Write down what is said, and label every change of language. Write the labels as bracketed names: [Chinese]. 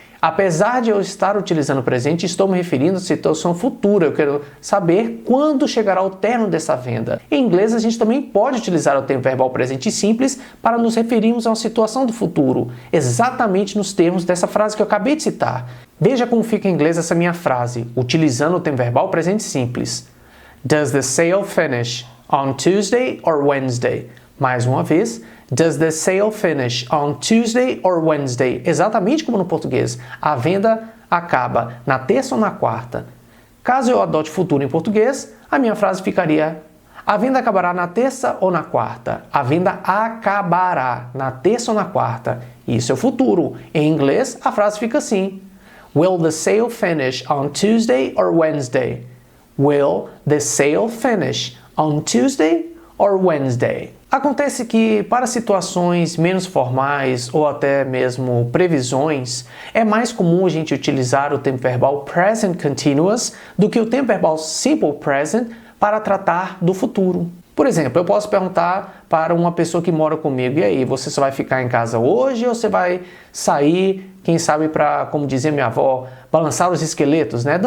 [Portuguese] Apesar de eu estar utilizando o presente, estou me referindo à situação futura. Eu quero saber quando chegará o término dessa venda. Em inglês, a gente também pode utilizar o tempo verbal presente simples para nos referirmos a uma situação do futuro, exatamente nos termos dessa frase que eu acabei de citar. Veja como fica em inglês essa minha frase, utilizando o tempo verbal presente simples. [English] Does the sale finish on Tuesday or Wednesday? [Portuguese] Mais uma vez, [English] does the sale finish on Tuesday or Wednesday? [Portuguese] Exatamente como no português. A venda acaba na terça ou na quarta? Caso eu adote futuro em português, a minha frase ficaria: a venda acabará na terça ou na quarta? A venda acabará na terça ou na quarta? Isso é o futuro. Em inglês, a frase fica assim: [English] Will the sale finish on Tuesday or Wednesday? Will the sale finish on Tuesday or Wednesday? [Portuguese] Acontece que, para situações menos formais ou até mesmo previsões, é mais comum a gente utilizar o tempo verbal present continuous do que o tempo verbal simple present para tratar do futuro. Por exemplo, eu posso perguntar para uma pessoa que mora comigo: e aí, você só vai ficar em casa hoje ou você vai sair, quem sabe, para, como dizia minha avó, balançar os esqueletos, né?